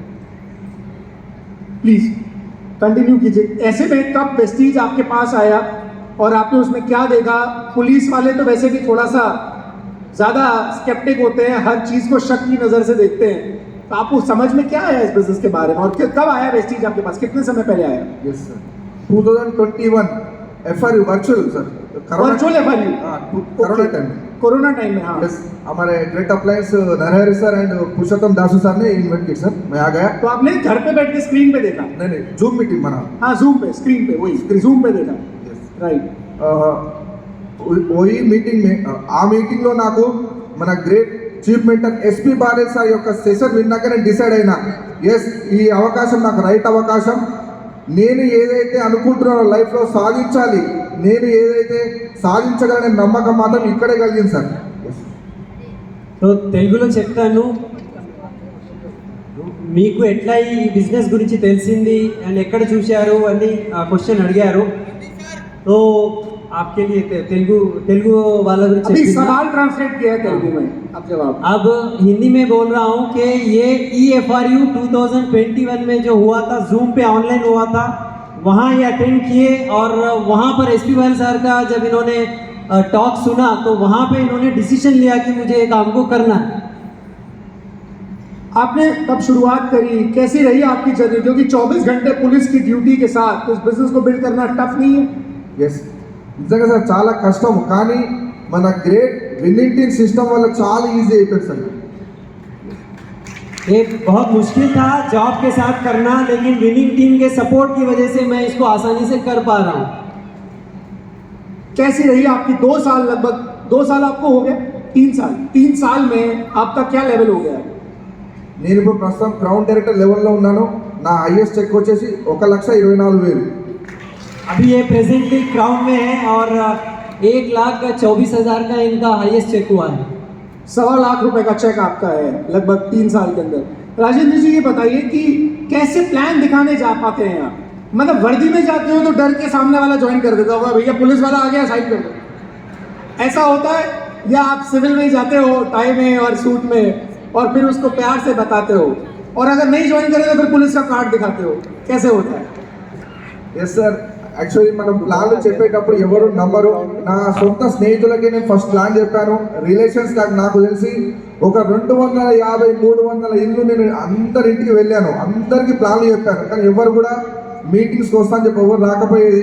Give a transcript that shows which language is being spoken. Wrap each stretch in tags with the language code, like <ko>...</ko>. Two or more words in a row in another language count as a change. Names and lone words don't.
<en>please continue</en> <hi>कीजिए। ऐसे में कब वेस्टीज आपके पास आया और आपने उसमें क्या देखा? पुलिस वाले तो वैसे भी थोड़ा सा ज़्यादा स्केप्टिक होते हैं, हर चीज़ को शक की नज़र से देखते हैं। तो आपको समझ में क्या आया इस बिजनेस के बारे में और कब आया वेस्टीज आपके पास, कितने समय पहले आया?</hi> <en>yes sir, 2021 FRU virtual sir, virtual FRU corona time. corona time</en> <hi>में, हाँ। यस, हमारे</hi> <en>great appliance</en> <hi>नरहरि सर एंड पुरुषोत्तम दासू सर ने इन्वाइट किया सर. मैं आ गया. तो आपने घर पे बैठ के स्क्रीन पे देखा? नहीं,</hi> <en>zoom meeting</en> <hi>बना. हाँ, जूम पे, स्क्रीन पे, वही जूम पे देखा, यस, राइट। वही मीटिंग में</hi> <te>ఆ మీటింగ్ లో నాకు మన</te> <en>great chief mentor</en> <te>ఎస్పీ బాలే సార్ యొక్క సెషన్ విన్నాక నేను డిసైడ్ అయినా, ఎస్, ఈ అవకాశం నాకు రైట్ అవకాశం. నేను ఏదైతే అనుకుంటున్నానో లైఫ్లో సాధించాలి, నేను ఏదైతే సాధించగలనే నమ్మకం మాత్రం ఇక్కడే కలిగింది సార్. तो తెలుగులో చెప్తాను. మీకు ఎట్లా ఈ బిజినెస్ గురించి తెలిసింది అండ్ ఎక్కడ చూశారు అని క్వశ్చన్ అడిగారు.</te> <hi>तो आपके लिए तेलुगु वाला अभी</hi> <te>गुరించి</te> <hi>सवाल ट्रांसलेट किया है तेलुगु में, अब जवाब। अब हिंदी में बोल रहा हूँ कि ये EFRU 2021 में जो हुआ था, जूम पे ऑनलाइन हुआ था, वहाँ ये अटेंड किए और वहाँ पर एसपी वाल सर का जब इन्होंने टॉक सुना तो वहाँ पे इन्होंने डिसीजन लिया कि मुझे ये काम को करना है। आपने कब शुरुआत करी, कैसी रही आपकी जर्नी? क्योंकि 24 घंटे पुलिस की ड्यूटी के साथ इस बिजनेस को बिल्ड करना टफ नहीं है?</hi> <te>ఎస్, నిజంగా సార్ చాలా కష్టం, కానీ మన</te> <en>great winning team system</en> <te>వల్ల చాలా ఈజీ అయిపోయింది సార్.</te> <hi>ये बहुत मुश्किल था जॉब के साथ करना, लेकिन</hi> <en>winning team</en> <hi>के सपोर्ट की वजह से मैं इसको आसानी से कर पा रहा हूँ। कैसी रही आपकी 2 साल, लगभग 2 साल आपको हो गया, 3 साल में आपका क्या लेवल हो गया?</hi> <te>నేను ఇప్పుడు ప్రస్తుతం</te> <en>ground director levello</en> <te>ఉన్నాను. నా</te> <en>highest check</en> <te>వచ్చేసి 1,24,000.</te> <hi>अभी ये</hi> <en>presently crown</en> <hi>में है और 1,24,000 का इनका</hi> <en>highest check</en> <hi>हुआ है। 1.25 लाख रुपए का चेक आपका है लगभग 3 साल के अंदर। राजेंद्र जी, ये बताइए कि कैसे प्लान दिखाने जा पाते हैं आप? मतलब वर्दी में जाते हो तो डर के सामने वाला ज्वाइन कर देता होगा, भैया पुलिस वाला आ गया साइड कर दो, ऐसा होता है? या आप सिविल में ही जाते हो टाई में और सूट में और फिर उसको प्यार से बताते हो, और अगर नहीं ज्वाइन करेगा फिर पुलिस का कार्ड दिखाते हो, कैसे होता है?</hi> <en>yes sir, actually</en> <te>మనం ప్లాన్లు చెప్పేటప్పుడు ఎవరు నమ్మరు. నా సొంత స్నేహితులకి నేను</te> <en>first plan</en> <te>చెప్పాను. రిలేషన్స్ నాకు తెలిసి ఒక 250, 300 ఇల్లు నేను అందరింటికి వెళ్ళాను, అందరికీ ప్లాన్లు చెప్పాను, కానీ ఎవరు కూడా మీటింగ్స్కి వస్తాను చెప్పి ఎవరు రాకపోయేది.</te>